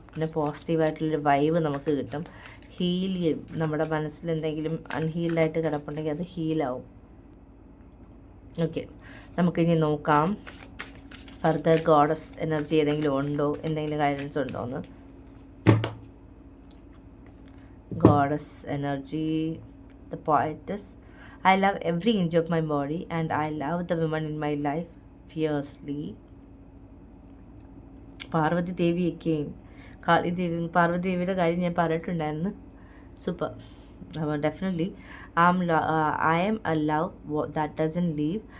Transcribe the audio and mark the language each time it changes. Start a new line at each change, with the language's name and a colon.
Malayalam: പിന്നെ പോസിറ്റീവായിട്ടുള്ളൊരു വൈബ് നമുക്ക് കിട്ടും. ഹീൽ ചെയ്യും. നമ്മുടെ മനസ്സിൽ എന്തെങ്കിലും അൺഹീൽഡായിട്ട് കിടപ്പുണ്ടെങ്കിൽ അത് ഹീലാവും. ഓക്കെ. നമുക്കിനി നോക്കാം ഫർദർ ഗോഡസ് എനർജി ഏതെങ്കിലും ഉണ്ടോ, എന്തെങ്കിലും ഗൈഡൻസ് ഉണ്ടോ എന്ന്.
English: Goddess energy, the poetess. I love every inch of my body and I love the women in my life fiercely.
Malayalam: Parvathi ദേവിയൊക്കെയും Kali Devi, Parvathi ദേവിയുടെ കാര്യം ഞാൻ പറഞ്ഞിട്ടുണ്ടായിരുന്നു. സൂപ്പർ. അപ്പോൾ definitely
English: I am a love that doesn't leave.